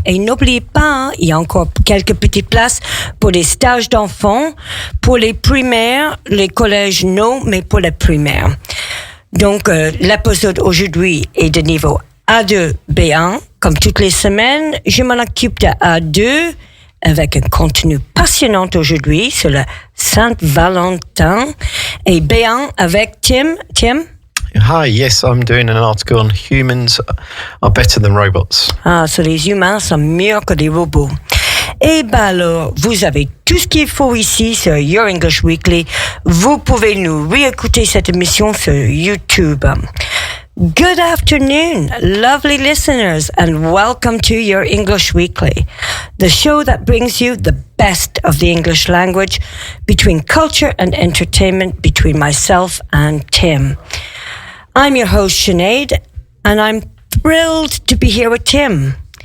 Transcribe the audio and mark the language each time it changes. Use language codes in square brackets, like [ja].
[fr] Et n'oubliez pas, il y a encore quelques petites places pour les stages d'enfants, pour les primaires, les collèges non, mais pour les primaires. Donc, l'épisode aujourd'hui est de niveau A2, B1. Comme toutes les semaines, je m'en occupe de A2 avec un contenu passionnant aujourd'hui sur le Saint-Valentin. Et B1 avec Tim. Tim? [en] Hi, yes, I'm doing an article on humans are better than robots. Ah, so [fr] les humains sont mieux que les robots. Et ben alors, vous avez tout ce qu'il faut ici sur Your English Weekly. Vous pouvez nous réécouter cette émission sur YouTube. [en] Good afternoon, lovely listeners, and welcome to Your English Weekly, the show that brings you the best of the English language between culture and entertainment, between myself and Tim. I'm your host, Sinead, and I'm thrilled to be here with Tim.